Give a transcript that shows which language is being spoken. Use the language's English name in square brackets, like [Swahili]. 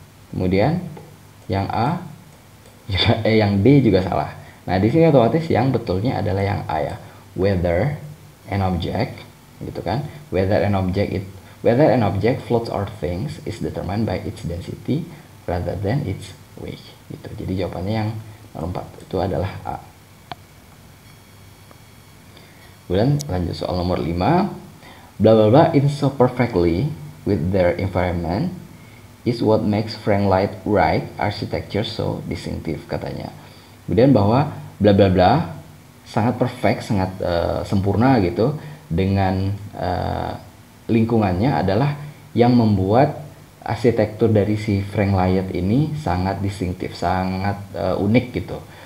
[Indonesian] Kemudian yang A juga, yang D juga salah. Nah, di sini otomatis yang betulnya adalah yang A ya. [English] Whether an object [Indonesian] gitu kan. [English] Whether an object floats or sinks is determined by its density rather than its weight [Indonesian] gitu. Jadi jawabannya yang nomor 4 itu adalah A. Kemudian lanjut soal nomor 5. [English] Blah blah blah in so perfectly with their environment is what makes Frank Lloyd Wright architecture so distinctive, [Indonesian] katanya. Kemudian bahwa bla bla bla sangat perfect, sangat sempurna gitu dengan lingkungannya adalah yang membuat arsitektur dari si Frank Lloyd ini sangat distinctive, sangat unik gitu.